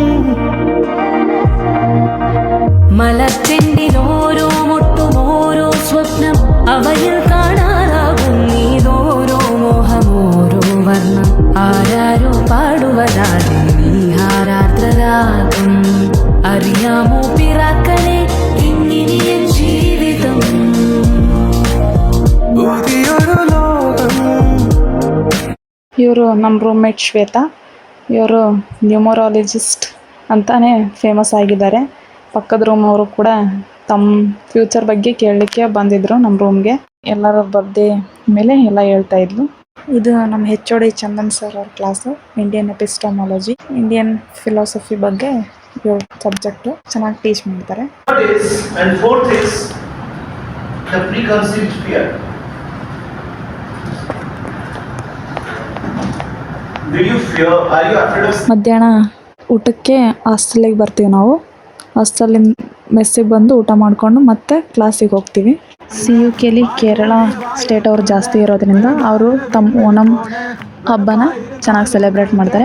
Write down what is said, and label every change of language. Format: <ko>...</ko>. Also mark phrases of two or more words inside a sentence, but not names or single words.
<ml>മലർച്ചെണ്ടിലോരോ മുട്ടും ഓരോ സ്വപ്നം, അവയിൽ കാണാറാകും നീതോരോ മോഹം, ഓരോ വർണ്ണം. ആരാരോ പാടുവതാതെ നീഹാരാത്രരാഗം. അറിയാമോ പിറാക്കളെ ഇങ്ങിനിയ ജീവിതം.</ml> <kn>ಇವರು ನಮ್ಮ ರೂಮ್ಮೇಟ್ ಶ್ವೇತಾ. ಇವರು ನ್ಯೂಮರಾಲಜಿಸ್ಟ್ ಅಂತಾನೆ ಫೇಮಸ್ ಆಗಿದ್ದಾರೆ. ಪಕ್ಕದ ರೂಮ್ ಅವರು ಕೂಡ ತಮ್ಮ ಫ್ಯೂಚರ್ ಬಗ್ಗೆ ಕೇಳಲಿಕ್ಕೆ ಬಂದಿದ್ರು ನಮ್ಮ ರೂಮ್ಗೆ. ಎಲ್ಲರ ಬರ್ಡೇ ಮೇಲೆ ಎಲ್ಲ ಹೇಳ್ತಾ ಇದ್ಲು. ಇದು ನಮ್ಮ HOD ಚಂದನ್ ಸರ್ ಅವ್ರ ಕ್ಲಾಸು.</kn> <en>Indian epistemology, Indian philosophy</en> <kn>ಬಗ್ಗೆ ಇವ್ರ ಸಬ್ಜೆಕ್ಟು. ಚೆನ್ನಾಗಿ ಟೀಚ್ ಮಾಡ್ತಾರೆ.</kn> <en>And fourth is the preconceived fear. Do you fear? Are you afraid of?</en> <kn>ಮಧ್ಯಾಹ್ನ ಊಟಕ್ಕೆ ಹಾಸ್ಟೆಲಿಗೆ ಬರ್ತೀವಿ ನಾವು. ಹಾಸ್ಟೆಲಿಂದ ಮೆಸ್ಸಿಗೆ ಬಂದು ಊಟ ಮಾಡಿಕೊಂಡು ಮತ್ತೆ ಕ್ಲಾಸಿಗೆ ಹೋಗ್ತೀವಿ. CUKಲಿ ಕೇರಳ ಸ್ಟೇಟ್ ಅವರು ಜಾಸ್ತಿ ಇರೋದ್ರಿಂದ ಅವರು ತಮ್ಮ ಓಣಂ ಹಬ್ಬನ ಚೆನ್ನಾಗಿ ಸೆಲೆಬ್ರೇಟ್ ಮಾಡ್ತಾರೆ.</kn>